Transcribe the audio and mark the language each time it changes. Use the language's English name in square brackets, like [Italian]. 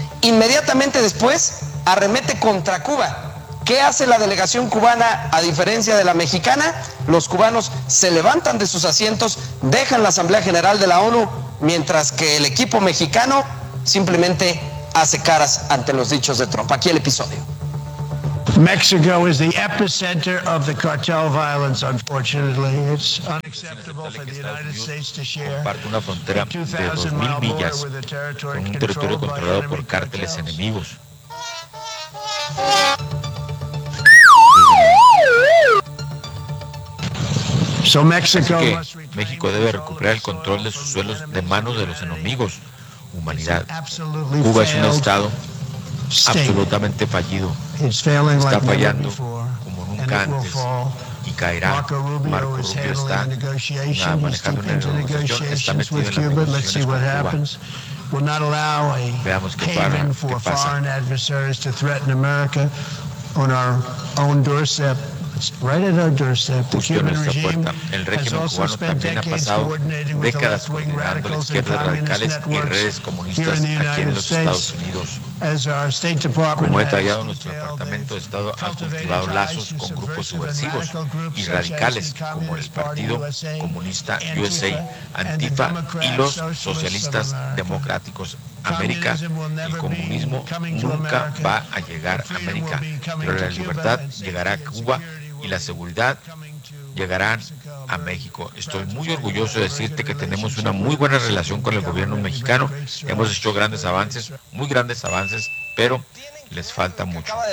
[Spanish] Inmediatamente después, arremete contra Cuba. ¿Qué hace la delegación cubana a diferencia de la mexicana? Los cubanos se levantan de sus asientos, dejan la Asamblea General de la ONU, mientras que el equipo mexicano simplemente hace caras ante los dichos de Trump. Aquí el episodio. [English] Mexico is the epicenter of the cartel violence, unfortunately. It's unacceptable for the United States to share. [Spanish] Comparte una frontera de 2,000 millas con un territorio controlado por cárteles enemigos. Así que México debe recuperar el control de sus suelos de manos de los enemigos. Humanidad. Cuba es un estado absolutamente fallido. Está fallando como nunca antes y caerá. Marco Rubio está manejando una negociación, está metido en las negociaciones con Cuba. [English] We'll not allow a haven for foreign adversaries to threaten America on our own doorstep. It's right at our doorstep. The Cuban regime has also spent decades coordinating with the left-wing radicals and communist networks here in the United States. As our State Department has detailed, they've cultivated ties with subversive and radical groups such as the Communist Party USA, Antifa, and the Democratic Socialist Democratic América. [Spanish] El comunismo nunca va a llegar a América, pero la libertad llegará a Cuba y la seguridad llegará a México. Estoy muy orgulloso de decirte que tenemos una muy buena relación con el gobierno mexicano. Hemos hecho grandes avances, muy grandes avances, pero les falta mucho.